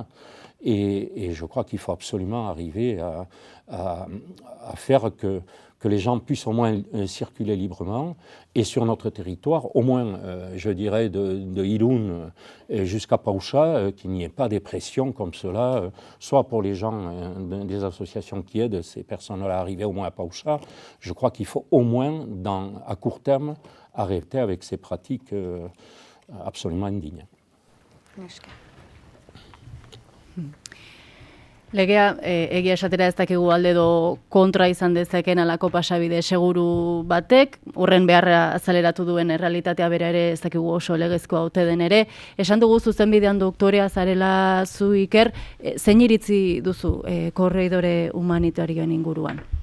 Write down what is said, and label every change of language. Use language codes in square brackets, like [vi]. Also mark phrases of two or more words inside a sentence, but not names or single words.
[fr] Et je crois qu'il faut absolument arriver à faire que les gens puissent au moins circuler librement et sur notre territoire, au moins, je dirais, de Irún jusqu'à Paucha, qu'il n'y ait pas des pressions comme cela, soit pour les gens des associations qui aident ces personnes-là à arriver au moins à Paucha. Je crois qu'il faut au moins, à court terme, arrêter avec ces pratiques absolument indignes. [eu] Legea, egia esatera ez dakigu alde edo kontra izan dezakeen alako pasabide seguru batek, horren beharra azaleratu duen errealitatea bera ere ez dakigu oso legezkoa ote den ere. Esan dugu zuzenbidean doktorea zarela zu, Iker, zein iritzi duzu korridore humanitarioen inguruan?